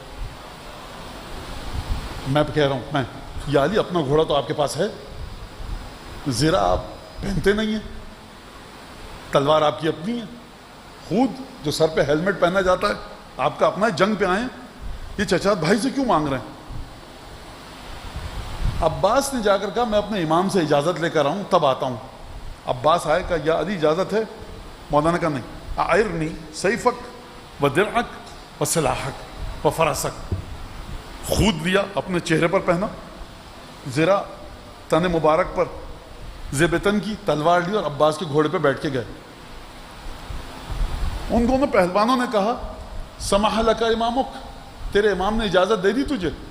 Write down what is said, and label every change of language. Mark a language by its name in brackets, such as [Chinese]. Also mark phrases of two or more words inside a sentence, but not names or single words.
[Urdu] میں کہہ رہا ہوں، میں یا علی اپنا گھوڑا تو آپ کے پاس ہے، زرہ آپ پہنتے نہیں ہیں، تلوار آپ کی اپنی ہے، خود جو سر پہ ہیلمٹ پہنا جاتا ہے آپ کا اپنا ہے، جنگ پہ آئے، یہ چچا بھائی سے کیوں مانگ رہے ہیں؟ عباس نے جا کر کہا میں اپنے امام سے اجازت لے کر آؤں تب آتا ہوں. عباس آئے، کہا یا علی اجازت ہے؟ مولانا کہا نہیں. [Arabic] اعرنی سیفک و درعک و سلاحک و فرسک، [Urdu] خود لیا اپنے چہرے پر پہنا، زرہ تن مبارک پر زیبتن کی، تلوار لی اور عباس کے گھوڑے پہ بیٹھ کے گئے. ان دونوں پہلوانوں نے کہا [Arabic] سمح لک امامک، [Urdu] تیرے امام نے اجازت دے دی تجھے.